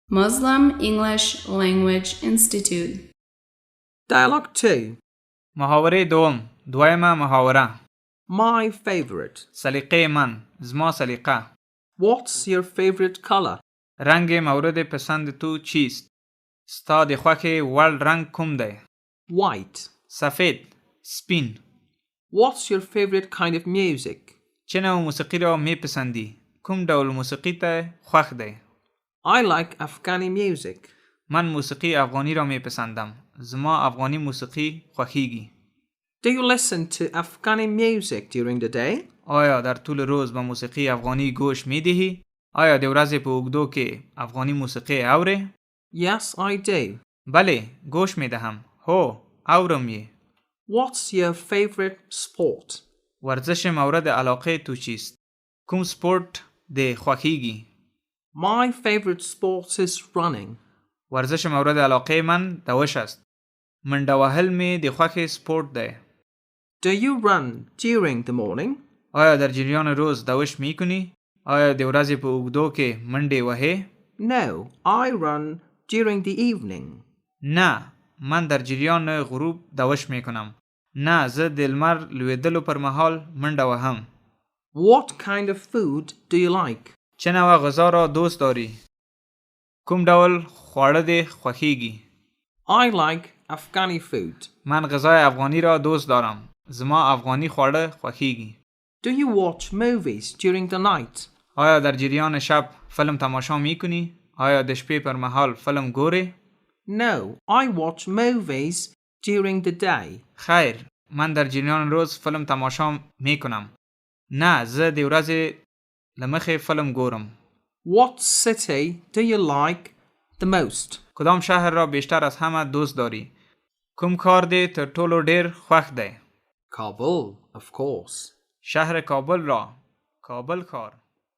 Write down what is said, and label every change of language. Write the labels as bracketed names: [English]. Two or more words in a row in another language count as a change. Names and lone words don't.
[English] Muslim English Language Institute. Dialogue 2. [Pashto] محاوره دویمه محاوره. [English] My favorite. [Persian] سلیقه من، [Pashto] زما سلیقه. [English] What's your favorite color? [Persian] رنگ مورد پسند تو چیست؟ [Pashto] ستا د خوښې وړ رنگ کوم دی؟ [English] White. [Persian] سفید، سپین. [English] What's your favorite kind of music? [Persian] چه نوع موسیقی را می پسندی؟ [Pashto] کوم ډول موسیقی ته خوښ دی؟ [English] I like Afghani music. [Persian] من موسیقی افغانی را می پسندم. [Pashto] زما افغانی موسیقی خوښیږي. [English] Do you listen to Afghani music during the day? [Persian] آیا در طول روز به موسیقی افغانی گوش می دهی؟ [Pashto] آیا د ورځې په اوږدو کې افغانی موسیقی اورې؟ [English] Yes, I do. [Persian] بله، گوش می دهم. [Pashto] هو، اورم یې. [English] What's your favorite sport? [Persian] ورزش مورد علاقه تو چیست؟ [Pashto] کوم سپورت د خوښیږي؟ [English] My favorite sport is running. [Persian] ورزش مورد علاقه من دوش است. [Pashto] منډه وهل می د خوښې سپورت دی. [English] Do you run during the morning? [Persian] آیا در جریان روز دوش می کنی؟ [Pashto] آیا د ورځې په اوږدو کې منډې وهې؟ [English] No, I run during the evening. [Persian] نه، من در جریان غروب دوش می کنم. [Pashto] نه، زه د لمر لویدلو پر مهال منډه وهم. [English] What kind of food do you like? [Persian] چه نوع غذا را دوست داری؟ [Pashto] کوم ډول خواړه دې خوښیږي؟ [English] I like Afghani food. [Persian] من غذای افغانی را دوست دارم. [Pashto] زما افغانی خواړه خوښیږي. [English] Do you watch movies during the night? [Persian] آیا در جریان شب فلم تماشا می کنی؟ [Pashto] آیا د شپې پر مهال فلم ګورې؟ [English] No, I watch movies during the day. [Persian] خیر، من در جریان روز فلم تماشا می کنم. [Pashto] نه، زه د ورځې له مخې فلم ګورم. [English] What city do you like the most? [Persian] کدام شهر را بیشتر از همه دوست داری؟ [Pashto] کوم کار دې تر ټولو ډیر خوښ دی؟ [English] Kabul, of course. [Persian] شهر کابل را. کابل کار.